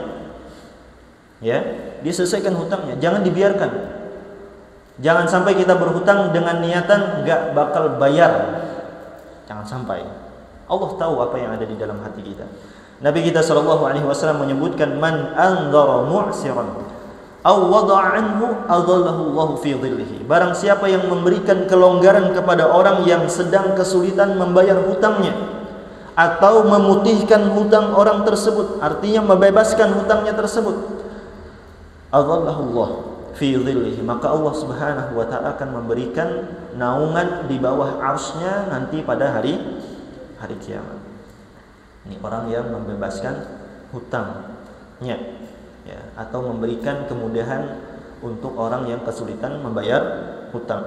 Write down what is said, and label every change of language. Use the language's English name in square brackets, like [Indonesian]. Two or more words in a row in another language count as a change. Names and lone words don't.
[Indonesian] Ya, dia selesaikan hutangnya, jangan dibiarkan. Jangan sampai kita berhutang dengan niatan gak bakal bayar. Jangan sampai. Allah tahu apa yang ada di dalam hati kita. Nabi kita SAW menyebutkan, [Arabic] من أنظر معسرا أو وضع عنه أظله الله في ظله. [Indonesian] Barang siapa yang memberikan kelonggaran kepada orang yang sedang kesulitan membayar hutangnya, atau memutihkan hutang orang tersebut, artinya membebaskan hutangnya tersebut, [Arabic] أظله الله في ظله, [Indonesian] maka Allah [Arabic] سبحانه وتعالى [Indonesian] akan memberikan naungan di bawah arsy-Nya nanti pada hari kiamat. Ini orang yang membebaskan hutangnya, ya, atau memberikan kemudahan untuk orang yang kesulitan membayar hutang.